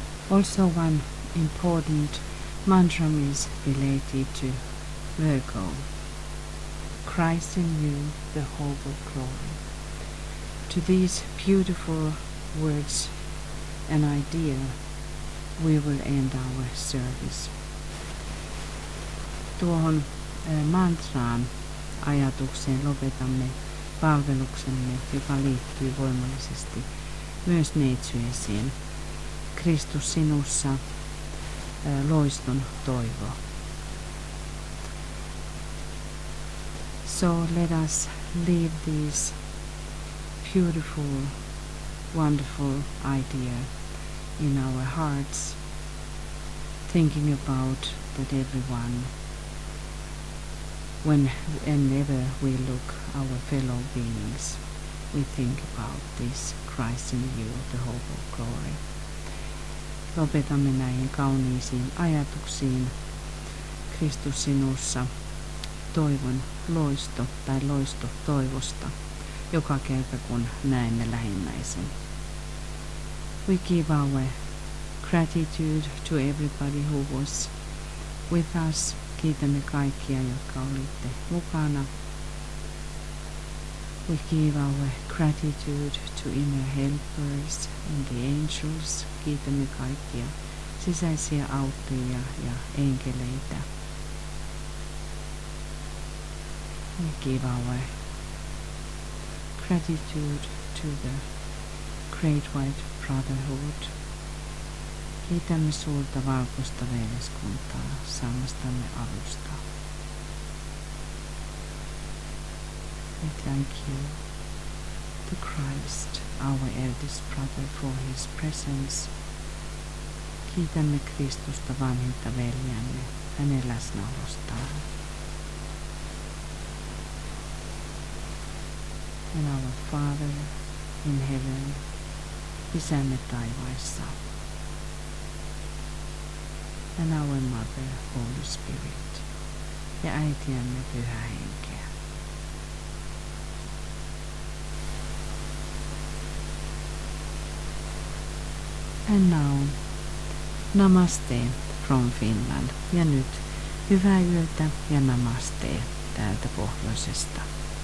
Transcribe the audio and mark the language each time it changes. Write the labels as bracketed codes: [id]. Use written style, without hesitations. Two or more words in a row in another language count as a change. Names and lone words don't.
[en] Also one important mantra is related to Virgo. Christ in you, the hope of glory. To these beautiful words and idea, we will end our service. [fi] Tuohon mantraan ajatukseen lopetamme palveluksemme, joka liittyy voimallisesti myös neitsyesiin. Kristus sinussa, loiston toivo. [en] So let us leave this beautiful, wonderful idea in our hearts, thinking about that everyone, whenever we look our fellow beings, we think about this Christ in you, the hope of glory. [fi] Lopetamme näihin kauniisiin ajatuksiin. Kristus sinussa, toivon loisto tai loisto toivosta, joka kerta kun näemme lähimmäisen. [en] We give our gratitude to everybody who was with us. [fi] Kiitämme kaikkia, jotka olitte mukana. [en] We give our gratitude to inner helpers and the angels. [fi] Kiitämme kaikkia sisäisiä auttajia ja enkeleitä. [en] We give our gratitude to the Great White Brotherhood. [fi] Kiitämme suurta valkoista veljeskuntaa saamastamme avusta. [en] We thank you to Christ, our eldest brother, for his presence. [fi] Kiitämme Kristusta vanhinta veljeämme hänen läsnäolostaan. [en] And our Father in heaven, [fi] Isämme taivaissa. [en] And our Mother, Holy Spirit, [fi] ja äitiämme Pyhä Henkeä. [en] And now, Namaste from Finland. [fi] Ja nyt hyvää yötä ja namaste täältä pohjoisesta.